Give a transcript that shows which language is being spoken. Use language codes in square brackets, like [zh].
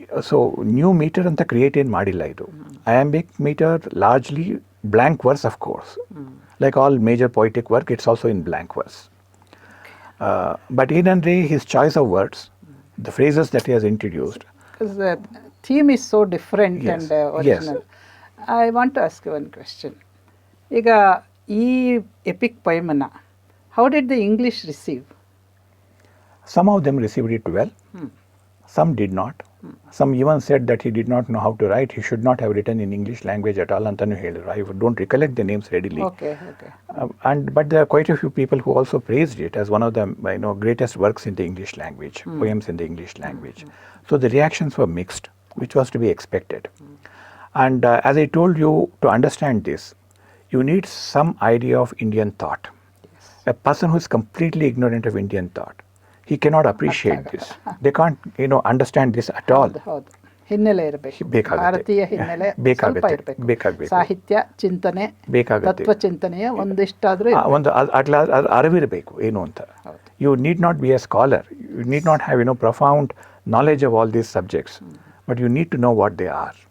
[kn] So new metre ಅಂತ create ಏನು ಮಾಡಿಲ್ಲ ಇದು. [en] Iambic metre largely blank verse, of course, like all major poetic work, it's also in blank verse. But ಏನಂದರೆ his choice of words, the phrases that he has introduced. Because the theme is so different. Yes. And original. Yes. I want to ask you one question. [kn] ಈಗ ಈ EPIC ಪೊಯಮನ್ನು [en] how did the English receive? Some of them received it well. Some did not. Some even said that he did not know how to write. He should not have written in English language at all. [kn] Antanu ಹೇಳಿದ್ರು. [en] I don't recollect the names readily. Okay. But there are quite a few people who also praised it as one of the greatest works in the English language, poems in the English language. So the reactions were mixed, which was to be expected. And as I told you, to understand this, you need some idea of Indian thought. Yes. A person who is completely ignorant of Indian thought, he cannot appreciate this. They can't, understand this at all. [kn] ಹೌದು. ಹಿನ್ನೆಲೆ ಇರಬೇಕು, ಭಾರತೀಯ ಹಿನ್ನೆಲೆ ಸ್ವಲ್ಪ ಇರಬೇಕು. ಸಾಹಿತ್ಯ ಚಿಂತನೆ, ತತ್ವ ಚಿಂತನೆಯ ಒಂದಿಷ್ಟಾದ್ರೂ ಒಂದು ಅರಿವಿರಬೇಕು ಏನು ಅಂತ. [en] You need not be a scholar, you need not have profound knowledge of all these subjects, but you need to know what they are.